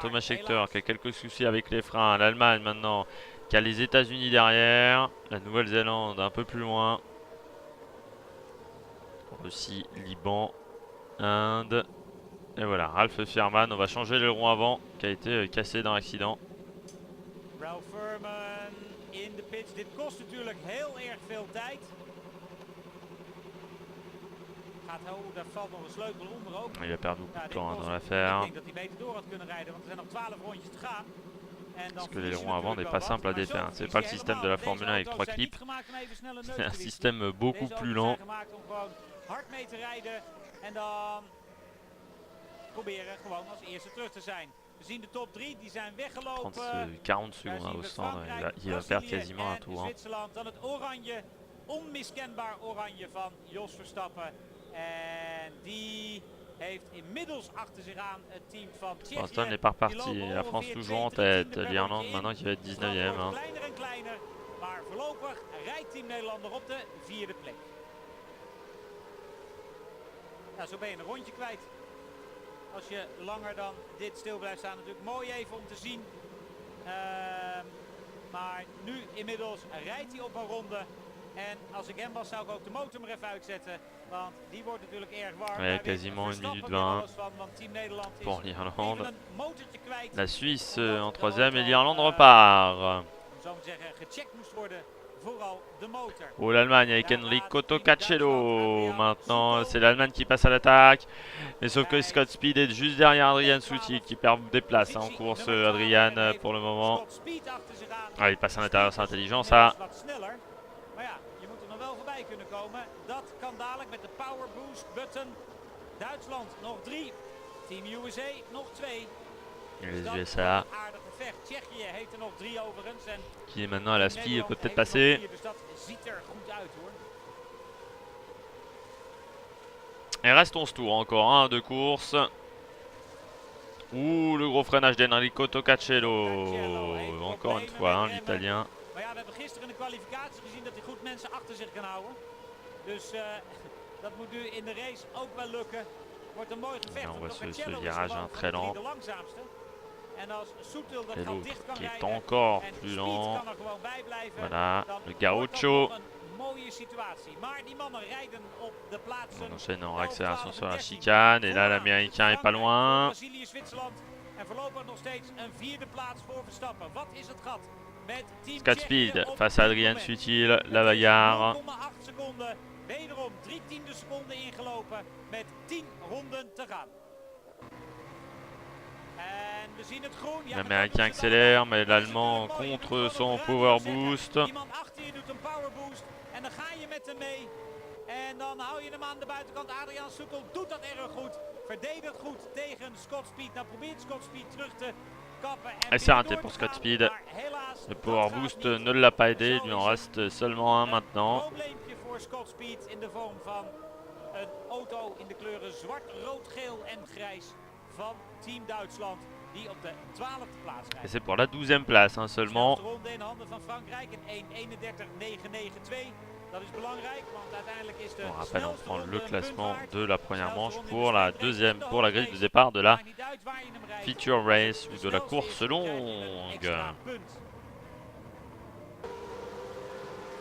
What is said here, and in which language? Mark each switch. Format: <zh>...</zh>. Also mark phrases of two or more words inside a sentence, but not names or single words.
<fr>Thomas Scheckter qui a quelques soucis avec les freins. L'Allemagne maintenant qui a les États-Unis derrière. La Nouvelle-Zélande un peu plus loin. Russie, Liban, Inde. Et voilà, Ralph Fierman. On va changer le rond avant qui a été cassé dans l'accident.</fr> <nl>Ralph Furman in de pitch. Dit kost natuurlijk heel erg veel tijd.</nl> <fr>Il a perdu beaucoup de temps dans l'affaire. Parce que les ronds avant n'est pas simple à défaire. C'est pas le système de la Formule 1 avec 3 clips. C'est un système beaucoup plus lent. 40 secondes au stand. Il va perdre quasiment un tour. Hein.</fr> <nl>Onmiskenbaar oranje van Jos Verstappen. En die heeft inmiddels achter zich aan het team van Tsjechië.</nl> <fr>Aston n'est pas reparti. La France toujours en tête. L'Irlande maintenant qui va être 19e. Hein.</fr> <nl>Kleiner en kleiner. Maar voorlopig rijdt Team Nederlander op de 4e plek. Ja, zo ben je een rondje kwijt. Als je langer dan dit stil blijft staan. Natuurlijk mooi even om te zien. Maar nu inmiddels rijdt hij op een ronde. En als ik hem was, zou ik ook de motor maar even uitzetten. Want die wordt natuurlijk erg warm.</nl> <fr>Ouais, quasiment 1 minute 20 pour l'Irlande. La Suisse en 3e et l'Irlande repart. Oh, l'Allemagne avec Enrico Tocacello. Maintenant, c'est l'Allemagne qui passe à l'attaque. Mais sauf que Scott Speed est juste derrière Adrian Sutil qui perd des places en course. Adrian pour le moment. Ah, il passe à l'intérieur, c'est intelligent ça.</fr> <nl>Kunnen komen. Dat kan dadelijk met de</nl> <en>power boost button.</en> <nl>Duitsland nog 3. Team USA nog 2.</nl> <fr>Les USA.</fr> <nl>Aardig gevecht. Tsjechië heeft er nog 3 overigens. En</nl> <fr>qui est maintenant à la ski peut peut-être passer.</fr> <nl>Dus dat ziet er goed uit hoor.</nl> <fr>Et reste 11 tours encore, hein, de course. Ouh, le gros freinage d'Enrico Tocacello. Encore une fois, hein, l'Italien.</fr> <nl>Maar ja, we hebben gisteren in de kwalificatie gezien dat hij goed mensen achter zich kan houden. Dus dat moet nu in de race ook wel lukken. Wordt een mooi gevecht.</nl> <fr>On voit ce virage très lent.</fr> <nl>De langzaamste. En als Soetel dat</nl> <fr>et</fr> <nl>gat dicht kan</nl> <fr>qui est</fr> <nl>rijden,</nl> <fr>encore en plus</fr> <nl>Speed</nl> <fr>lent.</fr> <nl>kan er gewoon bij blijven,</nl> <fr>Voilà,</fr> <nl>dan</nl> <fr>le</fr> <nl>wordt</nl> <fr>Gaucho.</fr> <nl>dat nog een mooie situatie. Maar die mannen rijden op de plaatsen.</nl> <fr>On enchaîne en 11, accélération 12 sur la 13. chicane. Et là, l'Américain est pas loin.</fr> <nl>Brazilië, Zwitserland. En voorlopig nog steeds een 4e plaats voor Verstappen. Wat is het gat?</nl> <fr>Scott Speed face à Adrian Sutil, la bagarre.</fr> <nl>0,8 seconden, wederom 3/10 seconden ingelopen met 10 ronden te gaan. En we zien het groen. L'Américain accélère, mais l'Allemand contre son</nl> <en>power boost.</en> <nl>Iemand achter je doet een</nl> <en>power boost</en> <nl>en dan ga je met hem mee. En dan hou je hem aan de buitenkant. Adrian Sutil doet dat erg goed. Verdedigt goed tegen Scott Speed. Nou probeert Scott Speed terug te kappen.</nl> <fr>Et c'est raté pour Scott Speed. Le</fr> <en>power boost</en> <fr>ne l'a pas aidé. Il lui en reste seulement un maintenant.</fr> <nl>Probleempje voor Scott Speed in de vorm van een auto in de kleuren zwart, rood, geel en grijs van Team Duitsland. Die op de 12e plaats rijdt.</nl> <fr>Et c'est pour la 12e place hein, seulement.</fr> <nl>Ronde in handen van Frankrijk in 1:31.992. Dat is belangrijk, want uiteindelijk is de</nl> <fr>On rappelle, on prend le classement de la première manche pour la deuxième, pour la grille de départ de la</fr> <en>feature race</en> <fr>ou de la course longue.</fr>